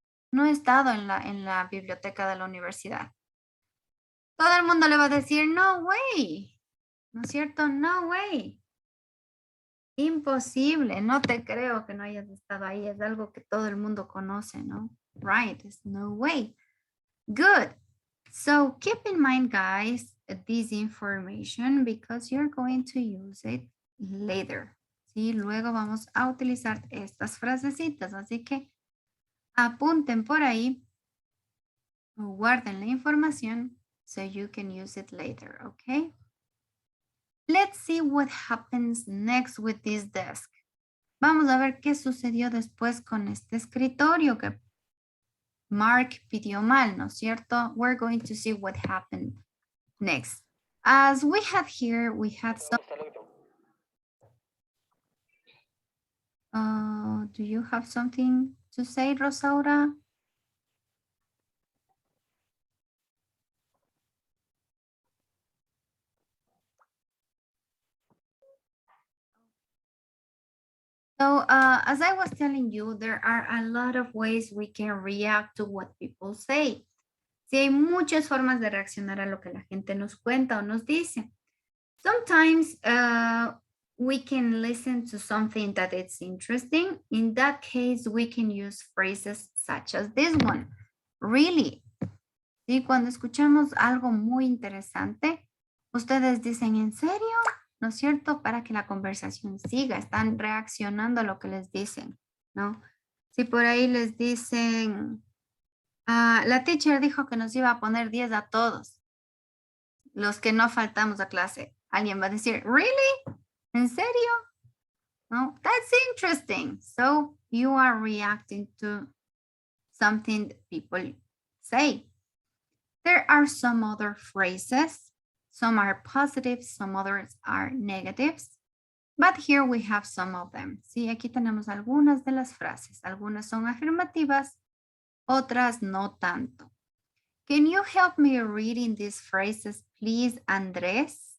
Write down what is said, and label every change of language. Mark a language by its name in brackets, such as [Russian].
[Spanish] No he estado en la biblioteca de la universidad. Todo el mundo le va a decir, no way. ¿No es cierto? [English] No way. [Spanish] Imposible. No te creo que no hayas estado ahí. Es algo que todo el mundo conoce, ¿no? [English] Right. It's no way. Good. So keep in mind, guys, this information because you're going to use it later. [Spanish] ¿Sí? Luego vamos a utilizar estas frasecitas, así que apunten por ahí o guarden la información [English] so you can use it later, okay? Let's see what happens next with this desk. [Spanish] Vamos a ver qué sucedió después con este escritorio que Mark pidió mal, ¿no es cierto? [English] We're going to see what happened next. As we had here, we had some... do you have something to say, Rosaura? So as I was telling you, there are a lot of ways we can react to what people say. [Spanish] Sí, hay muchas formas de reaccionar a lo que la gente nos cuenta o nos dice. [English] Sometimes we can listen to something that it's interesting. In that case, we can use phrases such as this one. Really. [Spanish] ¿Sí? Cuando escuchamos algo muy interesante, ustedes dicen, ¿en serio? ¿No es cierto? Para que la conversación siga. Están reaccionando a lo que les dicen, ¿no? Si por ahí les dicen, la teacher dijo que nos iba a poner 10 a todos, los que no faltamos a clase. Alguien va a decir, ¿really? ¿En serio? No, [English] that's interesting. So you are reacting to something that people say. There are some other phrases. Some are positive, some others are negatives. But here we have some of them. [Spanish] Sí, aquí tenemos algunas de las frases. Algunas son afirmativas, otras no tanto. [English] Can you help me reading these phrases, please, Andrés?